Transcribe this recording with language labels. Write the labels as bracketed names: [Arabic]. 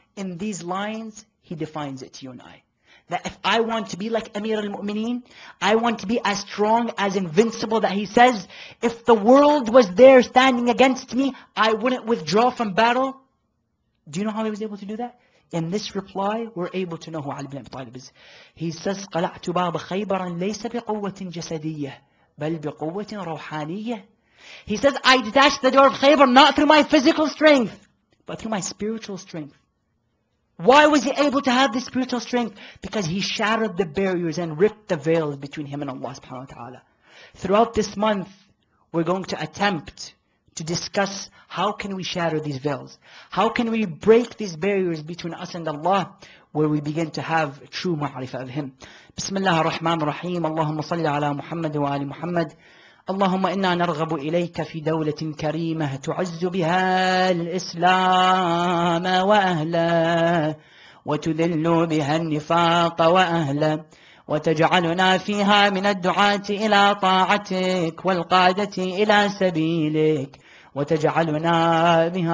[English] In these lines, he defines it to you and I. That if I want to be like Amir al-Mu'mineen, I want to be as strong, as invincible, that he says, if the world was there standing against me, I wouldn't withdraw from battle. Do you know how he was able to do that? In this reply, we're able to know who Ali ibn Abi Talib is. He says, [Arabic] قَلَعْتُ بَابَ خَيْبَرًا لَيْسَ بِقُوَّةٍ جَسَدِيَّةٍ بَلْ بِقُوَّةٍ رَوْحَانِيَّةٍ. [English] He says, I detached the door of Khaybar not through my physical strength, but through my spiritual strength. Why was he able to have this spiritual strength? Because he shattered the barriers and ripped the veils between him and Allah subhanahu wa ta'ala. Throughout this month, we're going to attempt to discuss how can we shatter these veils. How can we break these barriers between us and Allah, where we begin to have true ma'rifah of Him. [Arabic] Bismillah ar-Rahman ar-Rahim. Allahumma salli ala Muhammad wa ali Muhammad. اللهم إنا نرغب إليك في دولة كريمة تعز بها الإسلام وأهله وتذل بها النفاق وأهله وتجعلنا فيها من الدعاة إلى طاعتك والقادة إلى سبيلك وتجعلنا